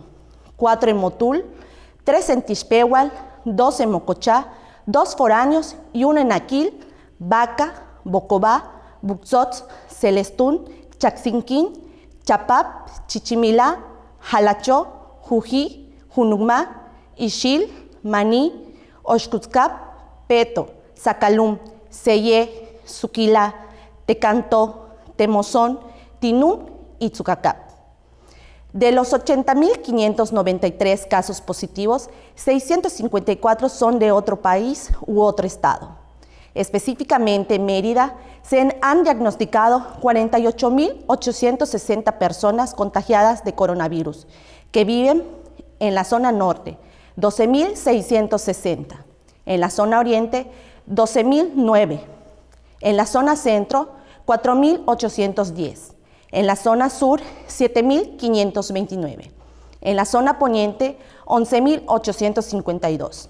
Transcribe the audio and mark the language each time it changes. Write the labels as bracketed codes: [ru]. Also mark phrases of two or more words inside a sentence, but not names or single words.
[es] 4 en Motul, 3 en Tixpehual, 2 en Mocochá, 2 foráneos y 1 en Aquil, Baca, Bocobá, Buxots, Celestún, Chaxinquín, Chapap, Chichimilá, Jalachó, Jují, Junucmá, Ixil, Maní, Oxcutzcap, Peto, Zacalum, Seyé, Suquilá, Tecantó, Temozón, Tinum y Tzucacap. De los 80.593 casos positivos, 654 son de otro país u otro estado. Específicamente en Mérida se han diagnosticado 48.860 personas contagiadas de coronavirus que viven en la zona norte, 12.660, en la zona oriente, 12.009, en la zona centro, 4.810, en la zona sur, 7.529, en la zona poniente, 11.852.